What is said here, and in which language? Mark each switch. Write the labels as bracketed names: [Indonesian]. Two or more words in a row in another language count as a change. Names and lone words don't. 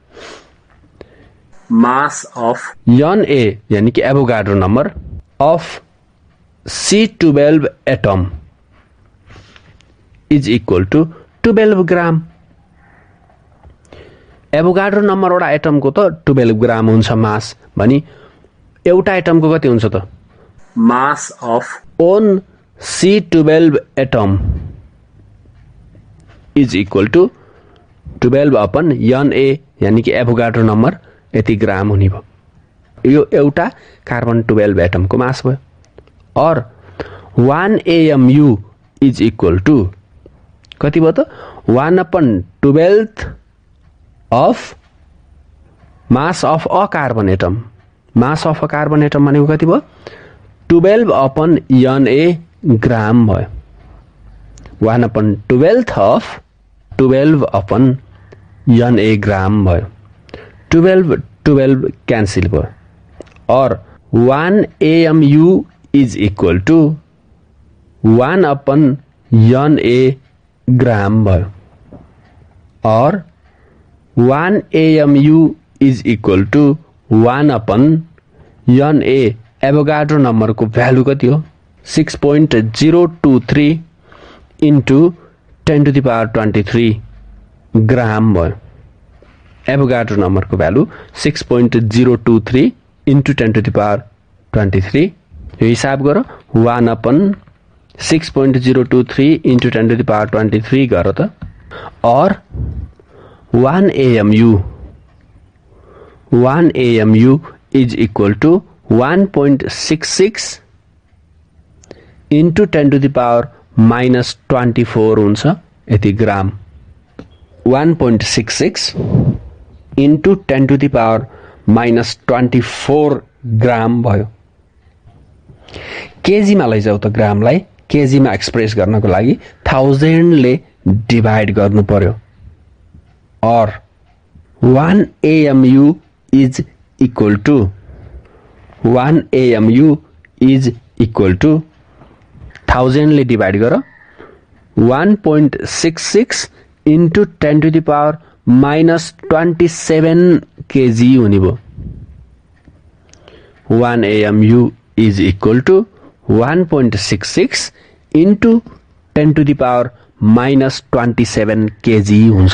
[English] mass of Na [Hindi] यानी कि [English] Avogadro number of C12 atom is equal to 12 gram. [Nepali] एभोगाड्रो नम्बर वटा एटमको त 12 ग्राम हुन्छ मास भनी, एउटा एटमको कति हुन्छ त? [English] mass of one C12 atom is equal to 12/Na [Hindi] यानी कि [English] Avogadro number [Nepali] यति ग्राम हुने भयो। यो एउटा कार्बन 12 एटमको मास भयो। और 1 AMU [English] is equal to [Nepali] कति भयो त? [English] 1/12 of mass of a carbon atom. mass of a carbon atom [Nepali] भनेको कति भयो? 12/Na ग्राम भयो। 1/12 अफ 12/Na ग्राम भयो। 12 क्यान्सिल भयो। और 1 AMU [English] is equal to [Nepali] 1/Na ग्राम भयो। और 1 AMU [English] is equal to [Nepali] 1/Na एभोगाड्रो नम्बरको भ्यालु कति हो? 6.023 इन्टु 10⁻23 ग्राम भयो। एभोगाड्रो नम्बरको भ्यालु 6.023 इन्टु 10⁻23। यो हिसाब गर। 1/6.023 इन्टु 10⁻23 गर त। [English] और 1 AMU is equal to 1.66 into 10⁻24 [Nepali] हुन्छ यति ग्राम। 1.66 इन्टु 10⁻24 ग्राम भयो। केजीमा लैजाऊ त ग्रामलाई। केजीमा एक्सप्रेस गर्नको लागि 1000 ले डिभाइड गर्नु पर्यो। और 1 AMU [English] is equal to [Nepali] 1000 ले डिभाइड गर [English] 1.66 into 10⁻27 kg [Nepali] हुने भयो। [English] 1 AMU is equal to 1.66 into 10⁻27 kg [Nepali] हुन्छ।